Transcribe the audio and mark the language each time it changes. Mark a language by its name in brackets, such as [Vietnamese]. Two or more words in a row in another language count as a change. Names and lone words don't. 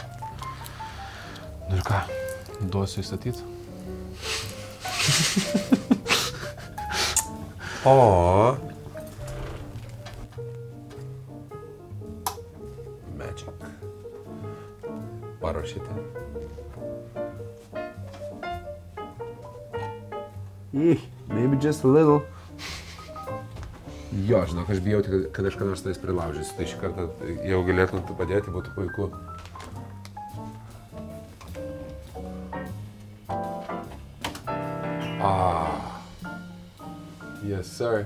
[Lithuanian] Nu ir ką, duosiu įstatyti? O. Magic. Parašyti. [English] Maybe just a little. [Lithuanian] Jo, žinok, aš bijau, kad aš ką nors tais prilaužysiu, tai šį kartą jau galėtum tu padėti, būtų puiku. [English] Yes, sir.